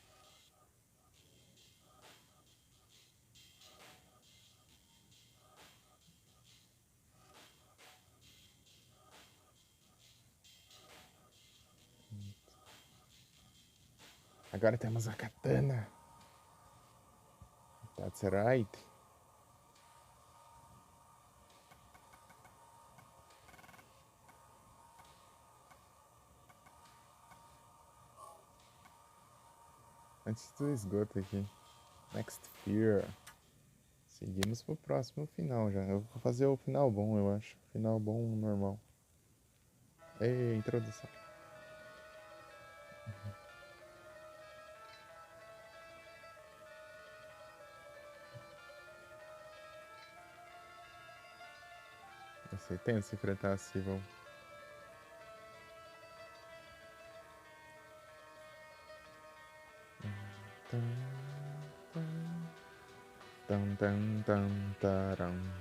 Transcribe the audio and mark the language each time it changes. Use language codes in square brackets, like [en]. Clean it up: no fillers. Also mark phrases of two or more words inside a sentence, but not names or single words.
[pt] Agora temos a katana. [en] That's right. [pt] Antes do esgoto aqui. [en] Next Fear. [pt] Seguimos pro próximo final já. Eu vou fazer o final bom, eu acho. Final bom, normal. Ei, introdução. Vai ser tenso enfrentar a Civil. Tan, tan, tan, taram.